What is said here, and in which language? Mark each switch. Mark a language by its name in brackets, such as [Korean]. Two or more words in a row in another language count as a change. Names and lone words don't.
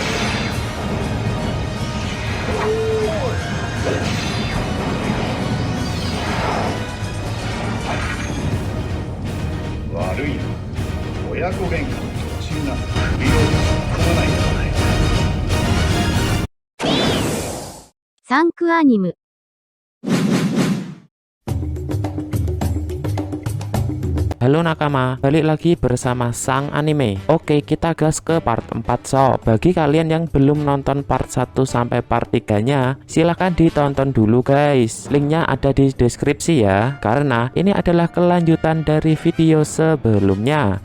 [Japanese] 悪いな、親子喧嘩の途中なんだ。首を組まないとね。サンクアニム。 [Indonesian] Halo nakama, balik lagi bersama Sang Anime. Oke, kita gas ke part 4 sob. Bagi kalian yang belum nonton part 1 sampai part 3-nya, silahkan ditonton dulu guys. Linknya ada di deskripsi ya, karena ini adalah kelanjutan dari video sebelumnya.